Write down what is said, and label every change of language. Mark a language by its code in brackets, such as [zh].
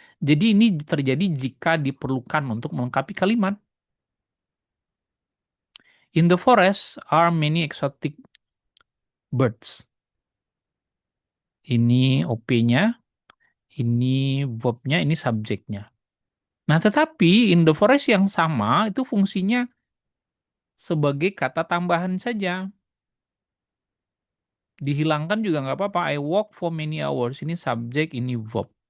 [id] Jadi ini terjadi jika diperlukan untuk melengkapi kalimat. [en] In the forest are many exotic birds. [id] Ini OP-nya, ini verb-nya, ini subjeknya. Nah, tetapi in the forest yang sama itu fungsinya sebagai kata tambahan saja. Dihilangkan juga nggak apa-apa. [en] I walk for many hours. [id] Ini subjek, ini verb.